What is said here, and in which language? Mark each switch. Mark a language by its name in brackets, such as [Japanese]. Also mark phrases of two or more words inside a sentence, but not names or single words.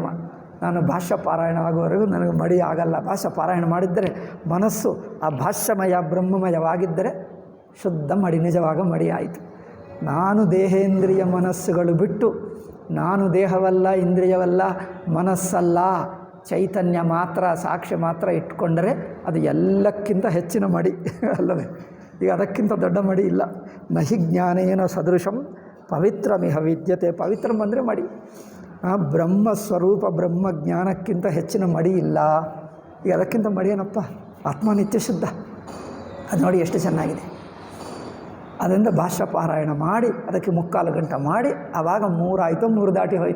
[Kannada] ನಾನು ಭಾಷ್ಯ ಪಾರಾಯಣ ಆಗುವವರೆಗೂ ನನಗೆ ಮಡಿ ಆಗಲ್ಲ. ಭಾಷ್ಯ ಪಾರಾಯಣ ಮಾಡಿದ್ದರೆ ಮನಸ್ಸು ಆ ಭಾಷ್ಯಮಯ ಬ್ರಹ್ಮಮಯವಾಗಿದ್ದರೆ ಶುದ್ಧ ಮಡಿ, ನಿಜವಾಗ ಮಡಿ ಆಯಿತು. ನಾನು ದೇಹೇಂದ್ರಿಯ ಮನಸ್ಸುಗಳು ಬಿಟ್ಟು ನಾನು ದೇಹವಲ್ಲ, ಇಂದ್ರಿಯವಲ್ಲ, ಮನಸ್ಸಲ್ಲ, ಚೈತನ್ಯ ಮಾತ್ರ, ಸಾಕ್ಷ್ಯ ಮಾತ್ರ ಇಟ್ಕೊಂಡರೆ ಅದು ಎಲ್ಲಕ್ಕಿಂತ ಹೆಚ್ಚಿನ ಮಡಿ ಅಲ್ಲವೇ? ಈಗ ಅದಕ್ಕಿಂತ ದೊಡ್ಡ ಮಡಿ ಇಲ್ಲ. [Sanskrit] ನಹಿ ಜ್ಞಾನೇನ ಸದೃಶಂ ಪವಿತ್ರಮಿಹ ವಿದ್ಯತೆ. [Kannada] ಪವಿತ್ರಂ ಅಂದರೆ ಮಡಿ. ಬ್ರಹ್ಮಸ್ವರೂಪ ಬ್ರಹ್ಮಜ್ಞಾನಕ್ಕಿಂತ ಹೆಚ್ಚಿನ ಮಡಿ ಇಲ್ಲ. ಈಗ ಅದಕ್ಕಿಂತ ಮಡಿ ಏನಪ್ಪ? ಆತ್ಮ ನಿತ್ಯ ಶುದ್ಧ. ಅದು ನೋಡಿ ಎಷ್ಟು ಚೆನ್ನಾಗಿದೆ. ಅದರಿಂದ ಭಾಷ್ಯ ಪಾರಾಯಣ ಮಾಡಿ ಅದಕ್ಕೆ 3/4 ಗಂಟೆ ಮಾಡಿ ಆವಾಗ 3 ಆಯಿತು, 3 ದಾಟಿ ಹೋಯಿತು.